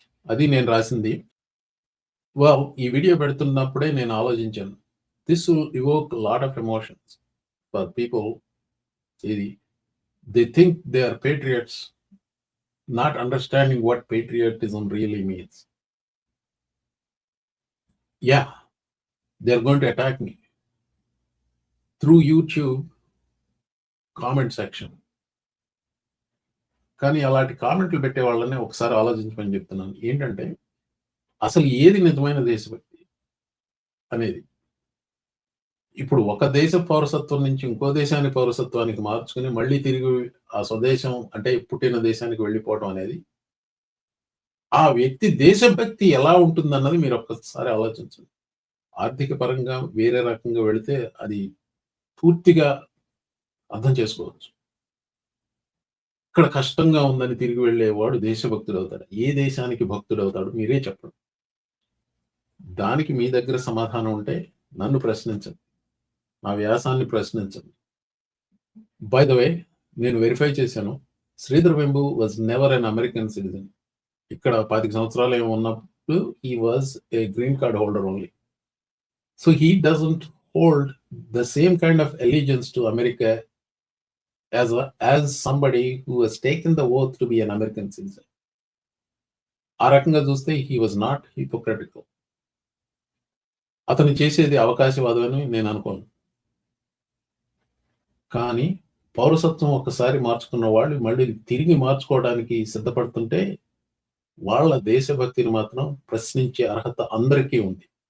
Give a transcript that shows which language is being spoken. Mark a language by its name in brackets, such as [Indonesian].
[Telugu] అది నేను రాసింది. ఈ వీడియో పెడుతున్నప్పుడే నేను ఆలోచించాను. [English] This will evoke lot of emotions for people. They think they are patriots, not understanding what patriotism really means. Yeah, they're going to attack me through YouTube comment section. [Telugu] కానీ అలాంటి కామెంట్లు పెట్టే వాళ్ళని ఒకసారి ఆలోచించమని చెప్తున్నాను. ఏంటంటే అసలు ఏది నిజమైన దేశభక్తి అనేది. ఇప్పుడు ఒక దేశ పౌరసత్వం నుంచి ఇంకో దేశాన్ని పౌరసత్వానికి మార్చుకుని మళ్ళీ తిరిగి ఆ స్వదేశం అంటే పుట్టిన దేశానికి వెళ్ళిపోవడం అనేది, ఆ వ్యక్తి దేశభక్తి ఎలా ఉంటుందన్నది మీరు ఒక్కసారి ఆలోచించండి. ఆర్థిక పరంగా వేరే రకంగా వెళితే అది పూర్తిగా అర్థం చేసుకోవచ్చు. ఇక్కడ కష్టంగా ఉందని తిరిగి వెళ్ళేవాడు దేశభక్తుడు అవుతాడు. ఏ దేశానికి భక్తుడు అవుతాడు మీరే చెప్పండి. దానికి మీ దగ్గర సమాధానం ఉంటే నన్ను ప్రశ్నించండి, నా వ్యాసాన్ని ప్రశ్నించండి. [English] by the way, [Telugu] నేను వెరిఫై చేశాను. [English] Sridhar Vembu was never an American citizen. [Telugu] ఇక్కడ 10 సంవత్సరాలు ఏమో ఉన్నప్పుడు [English] he was a green card holder only. So he doesn't hold the same kind of allegiance to America as somebody who has taken the oath to be an American citizen. [Telugu] ఆ రకంగా చూస్తే [English] he was not hypocritical. [Telugu] అతను చేసేది అవకాశవాదమని నేను అనుకోను. కానీ పౌరసత్వం ఒక్కసారి మార్చుకున్న వాళ్ళు మళ్ళీ తిరిగి మార్చుకోవడానికి సిద్ధపడుతుంటే వాళ్ళ దేశభక్తిని మాత్రం ప్రశ్నించే అర్హత అందరికీ ఉంది.